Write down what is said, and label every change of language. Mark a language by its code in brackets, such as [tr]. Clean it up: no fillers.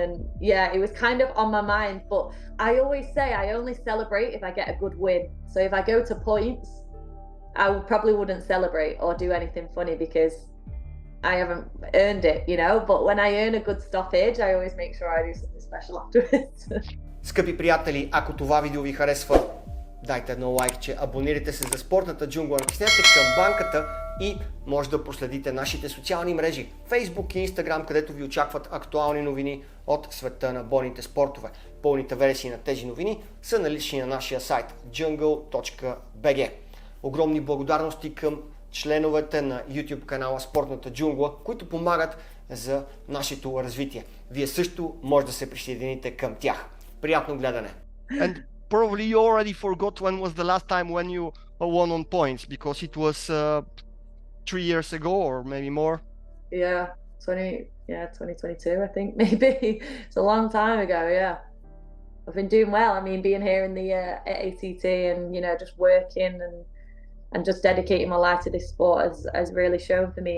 [en] And yeah, it was kind of on my mind. But I always say I only celebrate if I get a good win. So if I go to points, I probably wouldn't celebrate or do anything funny, because I haven't earned it, But when I earn a good stoppage, I always make sure I do something special afterwards. [bg] Скъпи приятели, ако това видео ви харесва, дайте едно лайкче, абонирайте се за Спортната джунгла, натиснете камбанката и може да проследите нашите социални мрежи Facebook и Instagram, където ви очакват актуални новини от света на бойните спортове. Пълните версии на тези новини са налични на нашия сайт jungle.bg. Огромни благодарности към членовете на YouTube канала Спортната джунгла, които помагат за нашето развитие. Вие също може да се присъедините към тях. Приятно гледане! [en] And probably you already forgot when was the last time when you won on points, because it was 3 years ago or maybe more. Yeah, 2022 I think, maybe. It's a long time ago. Yeah, I've been doing well. I mean, being here in the ATT and just working and just dedicating my life to this sport has really shown for me.